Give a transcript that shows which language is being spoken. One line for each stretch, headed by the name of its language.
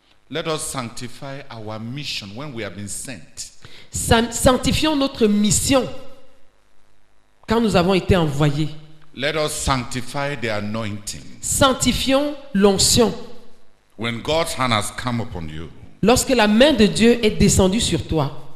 English: Let us sanctify our mission when we have been sent.
French: Sanctifions notre mission quand nous avons été envoyés.
English: Let us sanctify the anointing.
French: Sanctifions l'onction.
English: When God's hand has come upon you,
French: lorsque la main de Dieu est descendue sur toi,